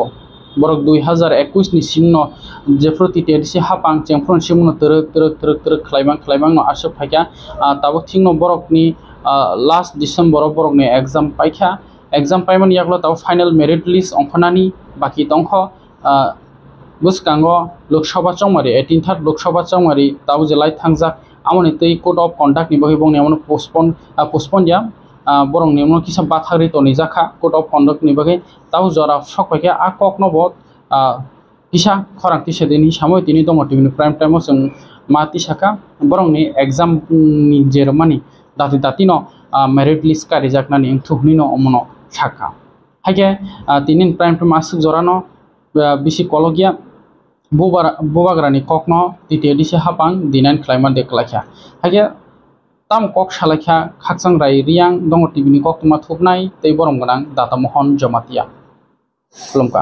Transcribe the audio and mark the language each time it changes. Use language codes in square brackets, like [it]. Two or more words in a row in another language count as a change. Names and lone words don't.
[trp] borok 2021 ni simno jefro TTDC hapang chengphron simno terek khlaimang no asuk phaikya tabo thingno borok ni [en] last December [trp] borok ni exam paikha exam paiman yaklo tabo [en] final merit list [trp] ongkhanani baki tongkho buskango Lok Sabha chongmari 18th Lok Sabha chongmari tabo jelai thangjak amoni tei [en] code of conduct [trp] ni bagai bongni amon postpone ya borong ni mo kisa bathari to ni jakha [en] code of conduct [trp] ni bagai tau jora sokpaikha akok no bot kisa khorang ti sedini samoi tini dong tini [en] prime time [trp] o sung mati saka borong ni exam ni jermani dati no [en] merit list [trp] ka rijak nani thukni no omono saka haike tinin [en] prime time [trp] asuk jora no bisi kologia bubagrani kokno TTDC hapang dinan khlaiman deklaikha haike tam kok salakha khakchang rai riang dong TV ni kok tuma thupnai tei borom ganang data mohon jamatia klomka